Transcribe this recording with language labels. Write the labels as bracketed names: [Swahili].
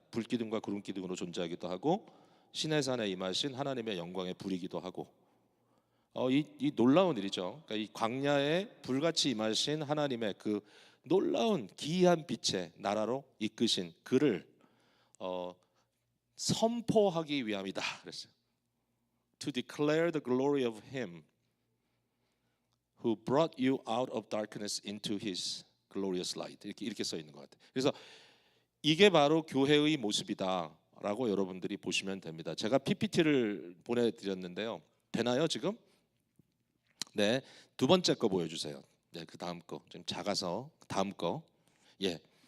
[Korean] 불기둥과 구름기둥으로 존재하기도 하고 시내 산에 임하신 하나님의 영광의 불이기도 하고 이 놀라운 일이죠. 그러니까 이 광야에 불같이 임하신 하나님의 그 놀라운 기이한 빛의 나라로 이끄신 그를 선포하기 위함이다 그랬어요. [English] To declare the glory of Him who brought you out of darkness into His glorious light. [Korean] 이렇게 써 있는 것 같아요. 그래서 이게 바로 교회의 모습이다라고 여러분들이 보시면 됩니다. 제가 PPT를 보내드렸는데요. 되나요 지금? 네, 두 번째 거 보여주세요. 네, 그 다음 거 좀 작아서 다음 거. 예.